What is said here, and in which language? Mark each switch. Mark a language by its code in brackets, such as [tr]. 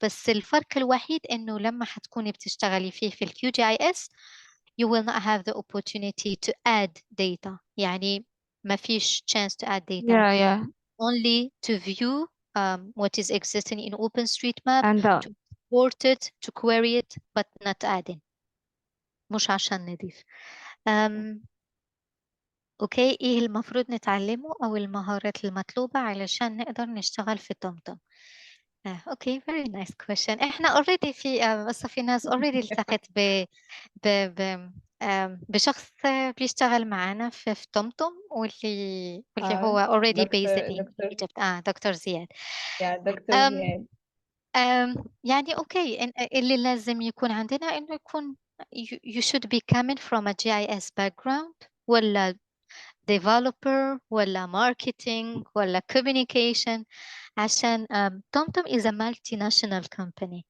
[ar] بس الفرق الوحيد إنه لما حتكوني بتشتغلي فيه في ال QGIS [en] you will not have the opportunity to add data. [ar] يعني ما فيش [en] chance to add data. Yeah. Only to view what is existing in OpenStreetMap, And to export it, to query it, but not adding. [ar] مش عشان نضيف. اوكي ايه المفروض نتعلمه او المهارات المطلوبة علشان نقدر نشتغل في طمطم. اوكي [en] very nice question. [ar] احنا already في بس في ناس already التقت ب... ب... بشخص بيشتغل معنا في طمطم واللي هو already based in Egypt. دكتور زياد. دكتور زياد. يعني اوكي اللي لازم يكون عندنا انه يكون [en] you should be coming from a GIS background ولا developer ولا marketing ولا communication [ar] عشان [en] TomTom is a multinational company.